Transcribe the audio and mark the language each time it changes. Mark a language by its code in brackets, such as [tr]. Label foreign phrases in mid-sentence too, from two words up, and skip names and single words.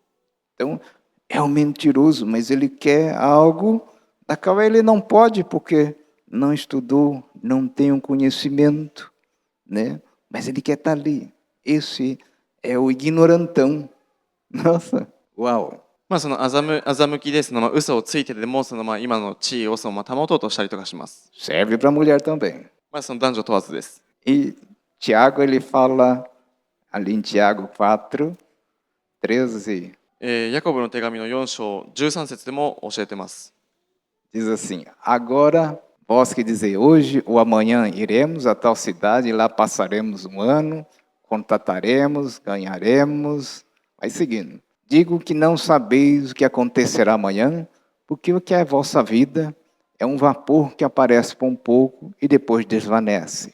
[pt] Então, é um mentiroso, mas ele quer algo da qual ele não pode, porque não estudou, não tem um conhecimento, né? Mas ele quer estar ali. Esse é o ignorantão. Nossa, uau! [ja] その欺きで嘘をついてでも今の地位を保とうとしたりとかします。 [pt] Serve para a mulher também. [ja] その男女問わずです。 [pt] E Tiago ele fala ali em Tiago 4, 13, [ja] ヤコブの手紙の4章13節でも教えてます。 [pt] diz assim: Agora, vós que dizei, hoje ou amanhã iremos a tal cidade e lá passaremos um ano, contataremos, ganharemos. Vai seguindo. Digo que não sabeis o que acontecerá amanhã, porque o que é vossa vida é um vapor que aparece por um pouco e depois desvanece.